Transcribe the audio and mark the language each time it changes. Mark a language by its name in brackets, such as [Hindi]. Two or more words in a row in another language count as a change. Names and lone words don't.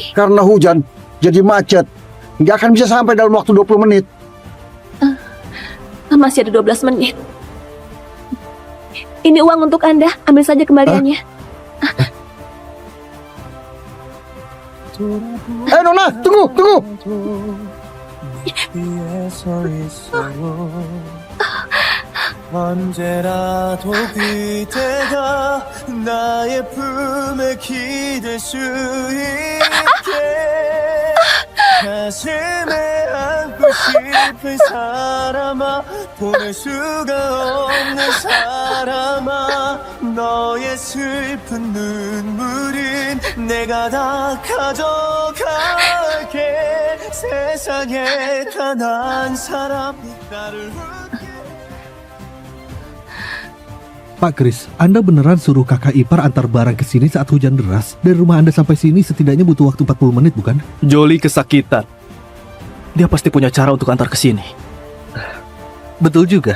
[Indonesian] Karena hujan, jadi macet. Nggak akan bisa sampai dalam waktu 20 menit. Masih ada 12 menit. Ini uang untuk Anda, ambil saja kembaliannya. Nona, tunggu. [Korean] 언제라도 그대가 나의 품에 기댈 수 있게 가슴에 안고 싶은 사람아 보낼 수가 없는 사람아 너의 슬픈 눈물은 내가 다 가져갈게 세상에 단 한 사람 나를 [Indonesian] Pak Chris, Anda beneran suruh kakak ipar antar barang ke sini saat hujan deras? Dari rumah Anda sampai sini setidaknya butuh waktu 40 menit, bukan? Jolie kesakitan. Dia pasti punya cara untuk antar ke sini. Betul juga.